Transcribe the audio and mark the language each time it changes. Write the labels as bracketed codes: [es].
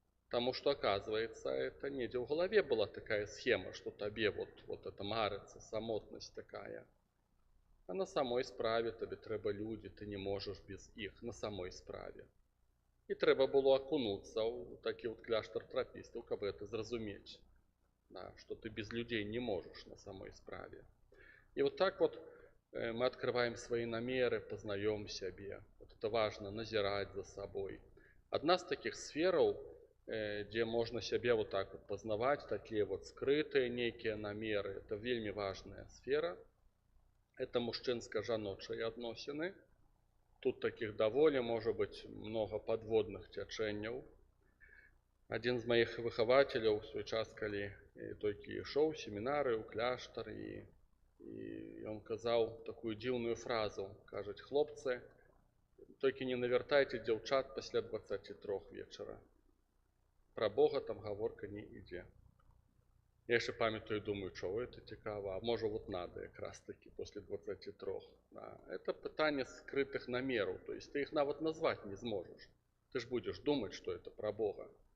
[be] Таму што, аказваецца, это недзе ў галаве была такая схема, што табе это марыцца, самотнасць такая. А на самой справе табе трэба людзі, ты не можаш без іх, на самой справе. І трэба было акунуцца ў такі кляштар трапістаў, каб гэта зразумець, што ты без людзей не можаш на самой справе. [ru] І так мы открываем свои намеры, познаем себе. Это важно, назирать за собой. Одна з таких сфераў где можно себе вот так вот познавать, такие вот скрытые некие намеры. Это вельми важная сфера. [be] Это мужчынска-жаночыя адносіны. Тут таких даволі можа быць много подводных цячэнняў. Адзін з маіх выхавацеляў у свой час, калі толькі ішоў семінары ў кляштар, і ён казаў такую дзіўную фразу. Кажуць: хлопцы, толькі не навяртайце дзяўчат пасля 23 вечара. Пра Бога там гаворка не ідзе. Я яшчэ памятаю, думаю, чого это цікава, а можа вот надо якраз таки после 23. Да. [ru] Это пытанне скрытых намераў, то есть ты их нават назвать не зможешь. Ты ж будешь думать, что это про Бога.